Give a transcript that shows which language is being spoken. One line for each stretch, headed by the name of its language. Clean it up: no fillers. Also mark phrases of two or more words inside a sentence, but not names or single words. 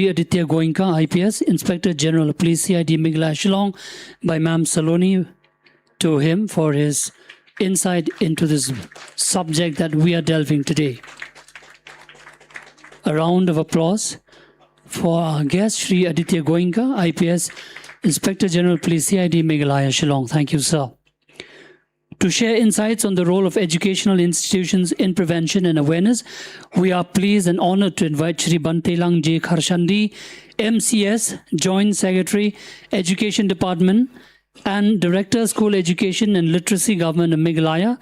English: Aditya Goenka, IPS, Inspector General of Police CID Meghalaya Shillong, by Ma'am Saloni, to him for his insight into this subject that we are delving today. A round of applause for our guest, Shri Aditya Goenka, IPS, Inspector General Police CID Meghalaya Shillong. Thank you, sir. To share insights on the role of educational institutions in prevention and awareness, we are pleased and honored to invite Shri Bantelang J. Kharshandi, MCS, Joint Secretary, Education Department, and Director, School Education and Literacy, Government of Meghalaya.